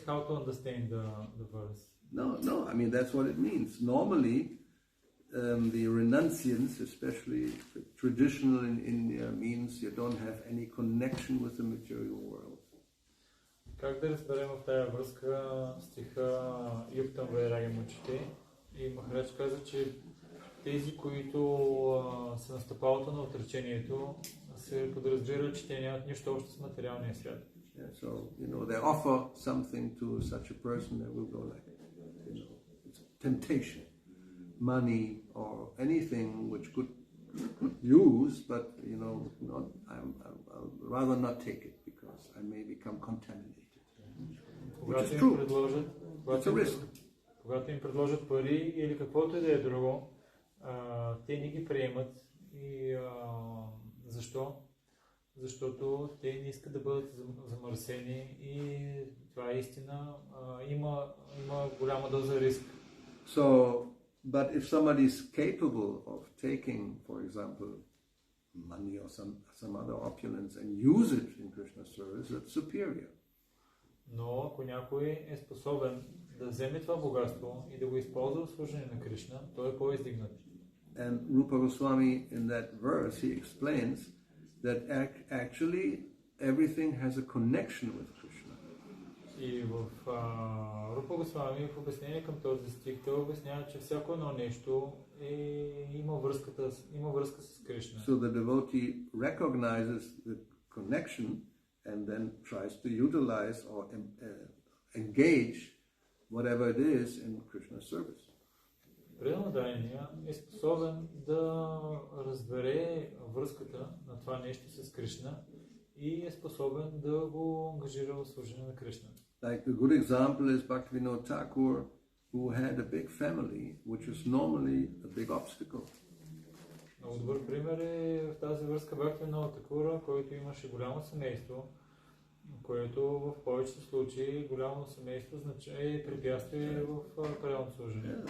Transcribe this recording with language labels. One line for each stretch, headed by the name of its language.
English: How to understand the verse? No. That's what it means. Normally, the renunciance, especially traditional in India, means you don't have any connection with the material world.
Bulgarian: Как да разберем в тая връзка стиха Юктам Вайраги Мучите? И Махарадж каза, че тези, които са на стъпалото на отречението, се подразбира, че те нямат нищо общо с материалния свят.
English: So, they offer something to such a person that will go like, it's temptation, money, or anything which could use, but, I'll rather not take it because I may become contaminated. Which is true. It's a risk.
Bulgarian: Когато им предложат пари или каквото и да е друго, те не ги приемат. И защо? Защото те не искат да бъдат замърсени и това е истина. Има голяма доза риск.
English: So, but if somebody is capable of taking, for example, money or some other opulence and use it in Krishna's service, that's superior.
Bulgarian: Но ако някой е способен да вземе това богатство и да го използва в служение на Кришна, той е по-издигнат.
English: And Rupa Goswami, in that verse, he explains that actually everything has a connection with Krishna.
Bulgarian: И в Рупа Госвами, в обяснение към този стих, той обяснява, че всяко едно нещо има връзка с Кришна.
English: So the devotee recognizes the connection and then tries to utilize or engage whatever it is in Krishna's service.
Bulgarian: Преданодайния е способен да разбере връзката на това нещо с Кришна и е способен да го ангажира в служение на Кришна.
English: Like a good example is Bhakti-yoga Thakur, who had a big family, which is normally a big obstacle.
Bulgarian: Много добър пример е в тази връзка Бхакти-yoga Thakura, който имаше голямо семейство, което в повечето случаи голямо семейство е препятствие в правилното служение.